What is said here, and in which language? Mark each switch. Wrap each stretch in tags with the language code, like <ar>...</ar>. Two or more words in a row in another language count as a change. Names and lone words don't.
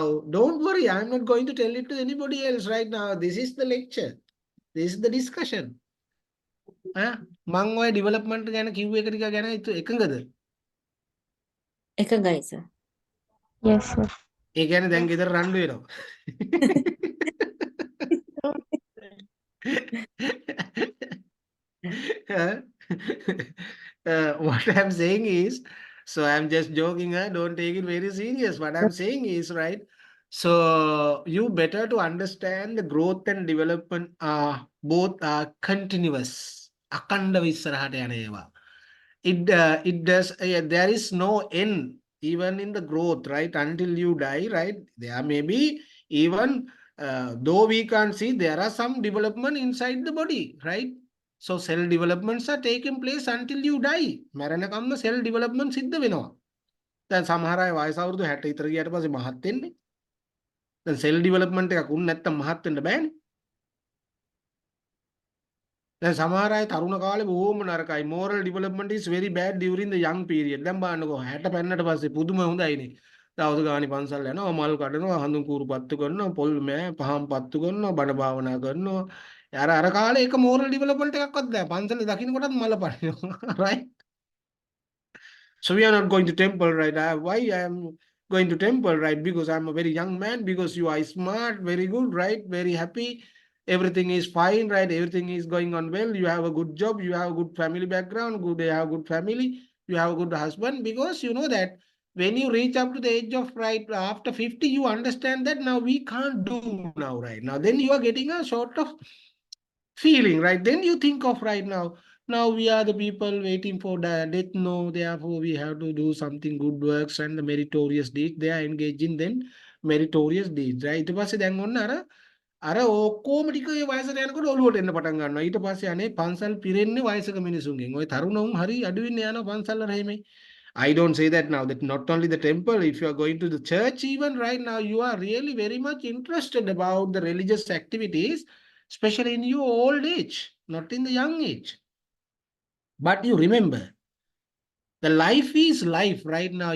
<en>Don't worry, I'm not going to tell it to anybody else right now. This is the lecture. This is the discussion.</en> <si>මං ඔය development ගැන කිව්ව එක ටික ගැන එකඟද? එකඟයි, sir.</si> <en>Yes, sir.</en> <si>ඒ කියන්නේ දැන් ගෙදර රණ්ඩු වෙනවා.</si> <en>What I'm saying is, so I'm just joking, don't take it very serious. What I'm saying is, right, so you better to understand the growth and development are both are continuous.</en> <si>අකණ්ඩව ඉස්සරහට යන ඒවා.</si> <en>It does, there is no end even in the growth, right, until you die, right? There may be even though we can't see, there are some development inside the body, right? So cell developments are taking place until you die.</en> <si>මැරෙනකම්ම</si> <en>cell development</en> <si>සිද්ධ වෙනවා. දැන් සමහර අය වයස අවුරුදු 60 විතර ගියාට පස්සේ මහත් වෙන්නේ. දැන්</si> <en>cell development</en> <si>එකක් උන් නැත්තම් මහත් වෙන්න බෑනේ. දැන් සමහර අය තරුණ කාලේ බොහොම නරකයි.</si> <en>moral development is very bad during the young period.</en> <si>දැන් බලන්නකෝ 60 පෙන්නට පස්සේ පුදුම හොඳයිනේ. දවස් ගානේ පන්සල් යනවා, මල් කඩනවා, හඳුන් කූරු පත්තු කරනවා, පොල් මෑ පහම් පත්තු කරනවා, බණ භාවනා කරනවා. අර කාලේ එක</si> <en>moral development</en> <si>එකක්වත් නැහැ. පන්සලේ දකින්න කොටත් මල පනිනවා.</si> <en>right? So we are not going to temple, right? Why I am going to temple, right? Because I'm a very young man, because you are smart, very good, right? Very happy. Everything is fine, right? Everything is going on well. You have a good job, you have a good family background, you have a good family, you have a good husband, because you know that when you reach up to the age of right after 50, you understand that now we can't do now, right? Now, then you are getting a sort of feeling, right? Then you think of right now we are the people waiting for the death. No, therefore we have to do something good works and the meritorious deeds. They are engaging then meritorious deeds, right?</en> <si>ඊට පස්සේ දැන් ඔන්න අර ඔක්කොම ටික ඒ වයසට යනකොට ඔලුවට එන්න පටන් ගන්නවා. ඊට පස්සේ අනේ පන්සල් පිරෙන්නේ වයසක මිනිසුන්ගෙන්. ওই තරුණවුන් හරි අඩු වෙන්න යනවා පන්සල් වල හැමයි.</si> <en>I don't say that now, that not only the temple, if you are going to the church, even right now, you are really very much interested about the religious activities, especially in your old age, not in the young age. But you remember, the life is life right now.</en>